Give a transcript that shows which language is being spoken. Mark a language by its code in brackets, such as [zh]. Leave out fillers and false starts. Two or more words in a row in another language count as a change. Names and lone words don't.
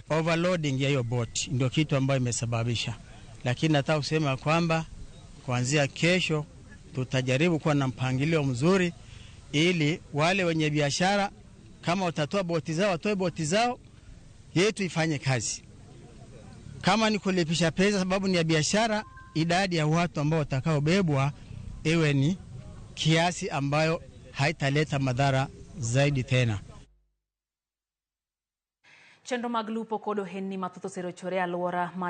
[sw] Overloading ya hiyo boat ndio kitu ambayo imesababisha. Lakini nataka kusema kwamba kuanzia kesho tutajaribu kuwa na mpangilio mzuri, ili wale wenye biashara kama watatoa boti zao watoe boti zao, yetu ifanye kazi. Kama ni kulipisha pesa sababu ni ya biashara, idadi ya watu ambao watakaobebwa iwe ni kiasi ambayo haitaleta madhara zaidi tena. [luo] Chenro mag lupo kodo henni mathoth oserochore alwora